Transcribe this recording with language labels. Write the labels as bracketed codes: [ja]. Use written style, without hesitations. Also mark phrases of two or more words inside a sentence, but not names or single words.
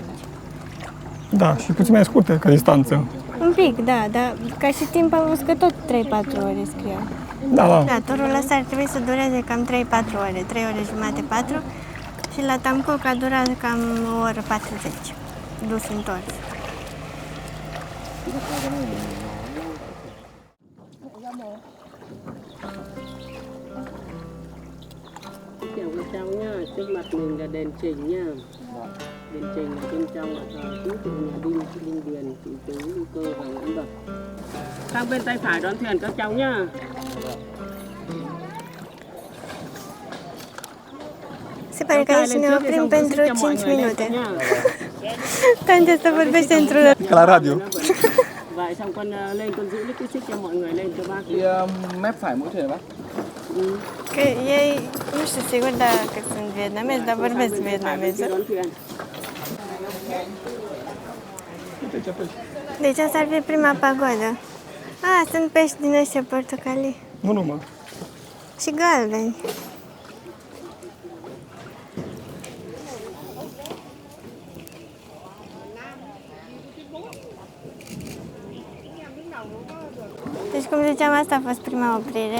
[ro] Da, și puțin mai scurte ca distanță. Un pic, da, dar ca și timp am văzut că tot 3-4 ore scriau. Da, da. Da, turul ăsta ar trebui să dureze cam 3-4 ore, 3 ore jumate, 4. Și la Tamcoc a durat cam o oră 40, dus întors. [vi] Chào các cháu nhá, trước mặt mình là đền Trình nhá. Đền Trình là bên trong là tứ trụ nhà Đinh, Đinh Điền, Chị Tú, Lưu Cơ và Nguyễn Bậc. Sang bên tay phải đón thuyền các cháu nhá. [ro] Se pare că aici ne oprim pentru 5 minute. Tante să vorbește într-un... Ca la radio. [vi] Vậy xong con lên con giữ cái xích cho mọi người lên cho bác. Mép phải mỗi thuyền bác. [ro] Că ei, nu știu sigur dacă sunt vietnamezi, dar vorbesc vietnameză. [vi] Đón thuyền. [ro] Deci asta ar fi prima pagodă. Sunt pești din ăștia portocalii. Nu numai. Și galbeni. Deci, cum ziceam, asta a fost prima oprire.